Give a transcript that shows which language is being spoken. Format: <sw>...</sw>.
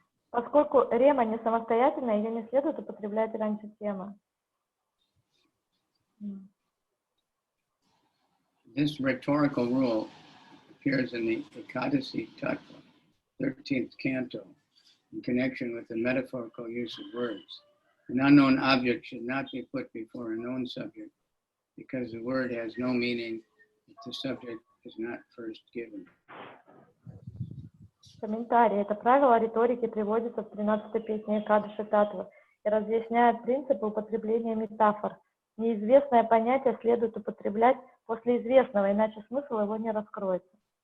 <ru>Поскольку рема не самостоятельна, ее не следует употреблять раньше темы.</ru> <en>This rhetorical rule appears in the Ekadasi Tattva, 13th canto, in connection with the metaphorical use of words. An unknown object should not be put before a known subject, because the word has no meaning if the subject is not first given.</en> <ru>Комментарий. Это правило риторики приводится в 13-й песне Экадаши Таттвы и разъясняет принципы употребления метафор. Неизвестное понятие следует употреблять после известного, иначе смысл его не раскроется.</ru>